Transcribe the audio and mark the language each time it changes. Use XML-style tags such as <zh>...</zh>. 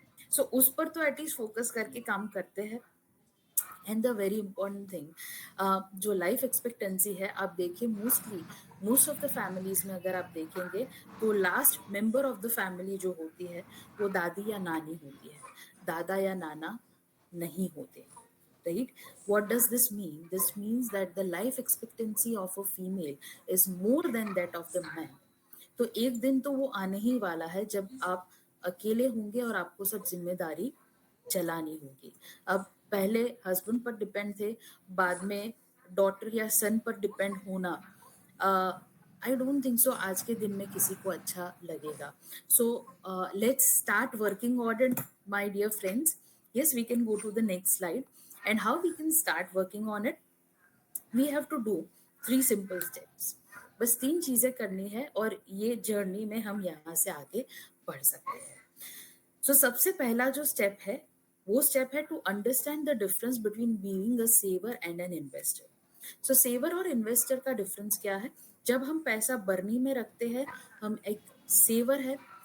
<hi>सो उस पर तो एटलीस्ट फोकस करके काम करते हैं.</hi> <en>and the very important thing,</en> <hi>जो लाइफ एक्सपेक्टेंसी है, आप देखिए मोस्ट ऑफ द फैमिलीज में अगर आप देखेंगे तो</hi> <en>last member of the family</en> <hi>जो होती है वो दादी या नानी होती है, दादा या नाना नहीं होते,</hi> <en>right? What does this mean? This means that the life expectancy of a female is more than that of the man.</en> <hi>तो एक दिन तो वो आने ही वाला है जब आप अकेले होंगे और आपको सब जिम्मेदारी चलानी होगी. अब पहले हस्बैंड पर डिपेंड थे, बाद में डॉटर या सन पर डिपेंड होना,</hi> <en>I don't think so</en> <hi>आज के दिन में किसी को अच्छा लगेगा.</hi> <en>So let's start working on it, my dear friends. Yes, we can go to the next slide. And how we can start working on it? We have to do 3 simple steps.</en> <hi>बस 3 चीजें करनी है और ये journey में हम यहाँ से आगे बढ़ सकते हैं.</hi> <en>So</en> <hi>सबसे पहला जो स्टेप है</hi> <en>वो स्टेप है to understand the difference between being a saver and an investor.</en> <hi>So saver और इन्वेस्टर का डिफरेंस क्या है? जब हम पैसा बरनी में रखते हैं हम एक सेवर है.</hi>